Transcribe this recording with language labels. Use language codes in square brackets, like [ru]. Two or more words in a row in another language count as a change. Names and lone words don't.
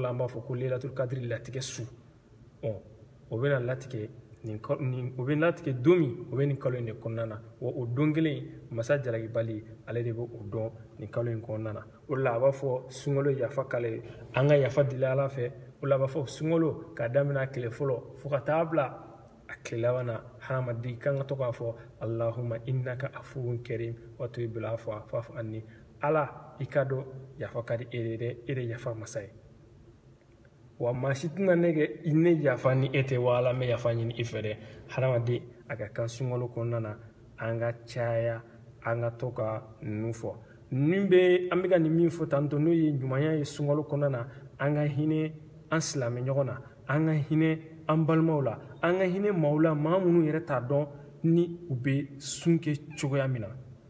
[bm] la an b'a fɔ ko leilatul qadri latigɛ su o bɛna latigɛ o bɛ latigɛ don min o bɛ nin kalo in de kɔnɔna na wa o don kelen masa jalakibali ale de bɛ o dɔn nin kalo in kɔnɔna na o de la a b'a fɔ sunkalo yafa k'ale an ka yafa deli ala fɛ o la a b'a fɔ sunkalo k'a daminɛ a tile fɔlɔ fo ka taa bila a tile laban na hadamaden kan ka to k'a fɔ [ar] اللهم إنك عفو كريم وتحب العفو فاعف عني [bm] ala i ka dɔn yafa ka di e de dɛ e de yafa masa ye wa maa si tɛna ne yafa ni e tɛ wa ala n bɛ yafa ɲini i fɛ dɛ hadamaden a ka kan sunkalo kɔnɔna na an ka caya an ka to ka ninnu fɔ an bɛ ka nin min fɔ tan tɔ n'o ye ɲumanya ye sunkalo kɔnɔna na an ka hinɛ an silamɛ ɲɔgɔn na an ka hinɛ an balimaw la an ka hinɛ maaw la maa minnu yɛrɛ t'a dɔn ni u bɛ sun kɛ cogoya min na